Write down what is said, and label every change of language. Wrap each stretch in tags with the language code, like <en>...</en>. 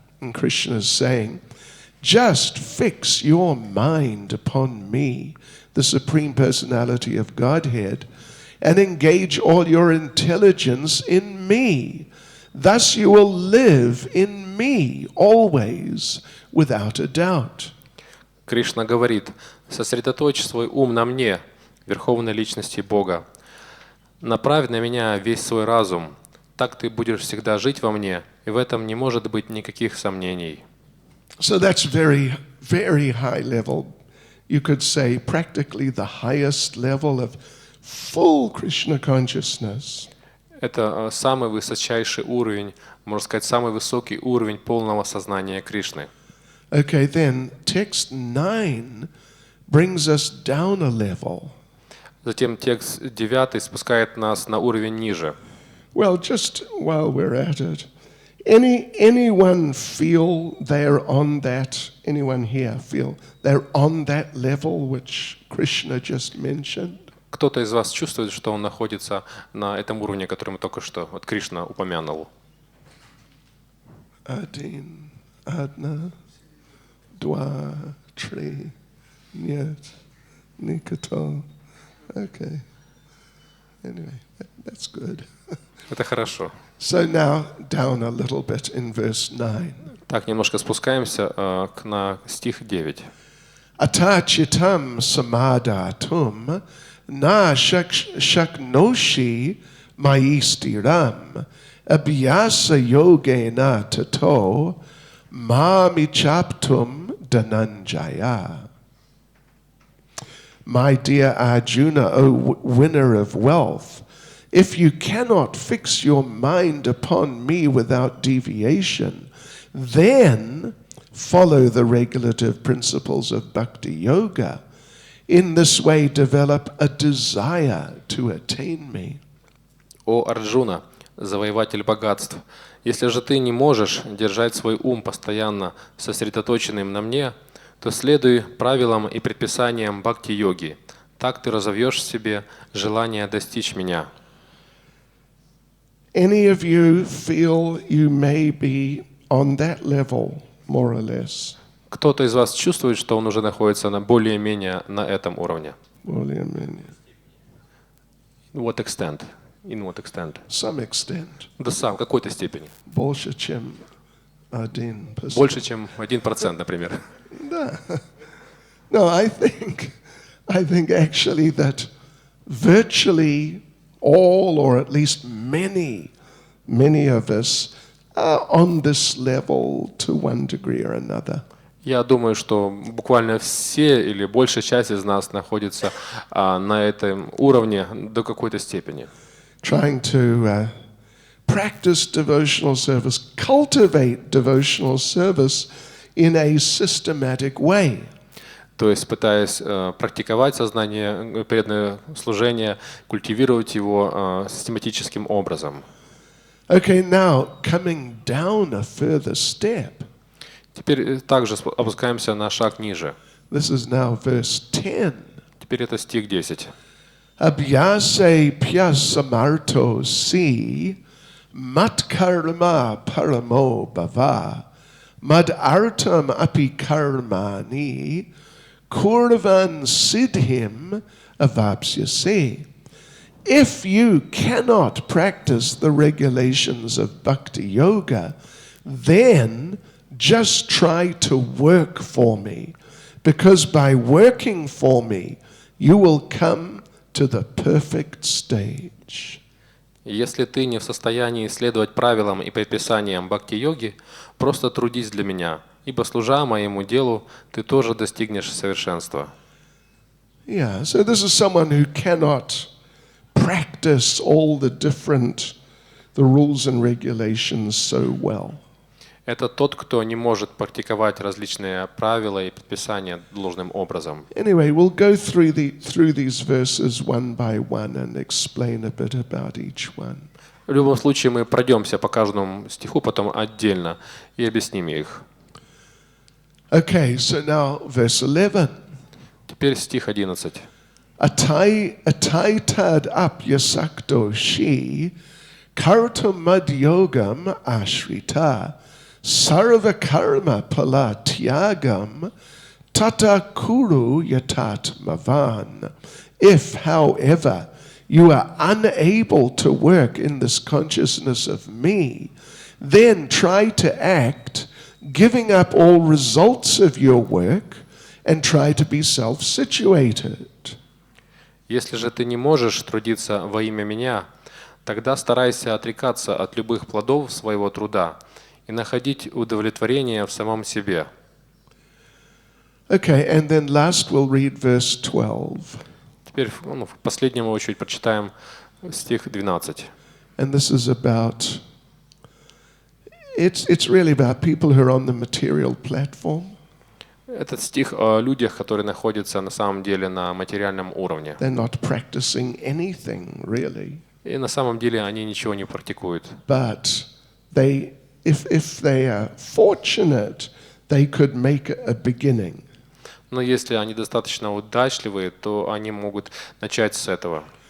<en>And Krishna is saying, just fix your mind upon me, the Supreme Personality of Godhead, and engage all your intelligence in me. Thus you will live in me always, without a doubt.</en> <ru>Кришна говорит: «Сосредоточь свой ум на мне, Верховной Личности Бога. Направь на меня весь свой разум. Так ты будешь всегда жить во мне, и в этом не может быть никаких сомнений».</ru> <en>So that's very, very high level. You could say practically the highest level of full Krishna consciousness.</en> <ru>Это самый высочайший уровень, можно сказать, самый высокий уровень полного сознания Кришны.</ru> <en>Okay, then text 9 brings us down a level.</en> <ru>Затем текст 9 спускает нас на уровень ниже.</ru> <en>Well, just while we're at it, anyone feel they're on that, anyone here feel they're on that level which Krishna just mentioned?</en> <ru>Кто-то из вас чувствует, что он находится на этом уровне, который мы только что, вот Кришна упомянул? Один, одна, два, три, нет, никто.</ru> <en>Okay. Anyway, that's good.</en> <ru>Это хорошо.</ru> <en>So now down a little bit in verse 9.</en> <ru>Так, немножко спускаемся на стих 9.</ru> <sa>Atachitam samadhatum na shaknoshi maistiram abhyasa yogena tato mamichaptum dhananjaya.</sa> <en>My dear Arjuna, O winner of wealth, if you cannot fix your mind upon me without deviation, then follow the regulative principles of Bhakti Yoga. In this way, develop a desire to attain me.</en> <ru>О Арджуна, завоеватель богатств, если же ты не можешь держать свой ум постоянно сосредоточенным на мне, то следуй правилам и предписаниям бхакти-йоги. Так ты разовьешь в себе желание достичь меня.</ru> <en>Any of you feel you may be on that level, more or less?</en> <ru>Кто-то из вас чувствует, что он уже находится на более-менее на этом уровне? Более-менее.</ru> <en>What extent? In what extent? Some extent.</en> <ru>Да сам, в какой-то степени. Больше, чем 1%. Больше, чем 1%, например. Да.</ru> <en>No, I think actually that virtually all, or at least many of us are on this level to one degree or another.</en> <ru>Я думаю, что буквально все или большая часть из нас находится на этом уровне до какой-то степени.</ru> <en>Trying to practice devotional service, cultivate devotional service in a systematic way.</en> <ru>То есть пытаясь практиковать сознание, преданное служение, культивировать его систематическим образом.</ru> <en>Okay, now coming down a further step.</en> <ru>Теперь также опускаемся на шаг ниже.</ru> <en>This is now verse 10.</en> <ru>Теперь это стих 10.</ru> <sa>Abhyase pyasamarto si matkarma paramo bhava mad artam api karmani kurvan siddhim avapsyase.</sa> <en>If you cannot practice the regulations of Bhakti Yoga, then just try to work for me, because by working for me, you will come to the perfect stage.</en> <ru>Если ты не в состоянии следовать правилам и предписаниям бхакти-йоги, просто трудись для меня, ибо служа моему делу, ты тоже достигнешь совершенства.</ru> <en>Yeah, so this is someone who cannot practice all the rules and regulations so well.</en> <ru>Это тот, кто не может практиковать различные правила и предписания должным образом.</ru> <en>Anyway, we'll go through these verses one by one and explain a bit about each one.</en> <ru>В любом случае мы пройдемся по каждому стиху потом отдельно и объясним их.</ru> <en>Okay, so now verse 11.</en> <ru>Теперь стих 11.</ru> <sa>Ataitad apyasakto shi kartamad yogam ashrita sarva karma pala tyagam tata kuru yatat mavan.</sa> <en>If, however, you are unable to work in this consciousness of me, then try to act, giving up all results of your work, and try to be self-situated.</en> <ru>Если же ты не можешь трудиться во имя меня, тогда старайся отрекаться от любых плодов своего труда и находить удовлетворение в самом себе.</ru> <en>Okay, and then last we'll read verse 12.</en> <ru>Теперь в последнюю очередь прочитаем стих 12.</ru> <en>And this is about, it's really about people who are on the material platform.</en> <ru>Этот стих о людях, которые находятся на самом деле на материальном уровне.</ru> <en>They're not practicing anything, really.</en> <ru>И на самом деле они ничего не практикуют.</ru> <en>But they, if they are fortunate, they could make a beginning.</en> <ru>Но если они достаточно удачливые, то они могут начать с этого.</ru>